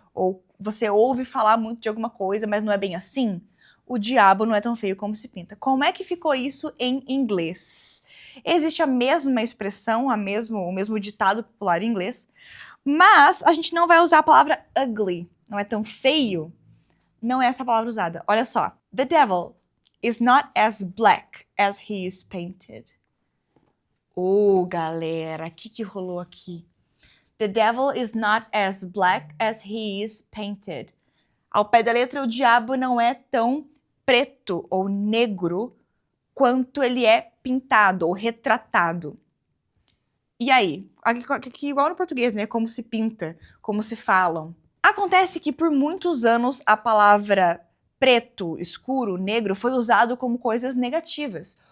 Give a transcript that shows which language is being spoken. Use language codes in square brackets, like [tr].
[pt] Ou você ouve falar muito de alguma coisa, mas não é bem assim. O diabo não é tão feio como se pinta. Como é que ficou isso em inglês? Existe a mesma expressão, o mesmo ditado popular em inglês, mas a gente não vai usar a palavra ugly. Não é tão feio. Não é essa a palavra usada. Olha só. [en] The devil is not as black as he is painted. [pt] Galera, o que rolou aqui? [en] The devil is not as black as he is painted. [pt] Ao pé da letra, o diabo não é tão preto ou negro quanto ele é pintado ou retratado. E aí? Aqui igual no português, né? Como se pinta, como se falam. Acontece que por muitos anos a palavra preto, escuro, negro foi usado como coisas negativas.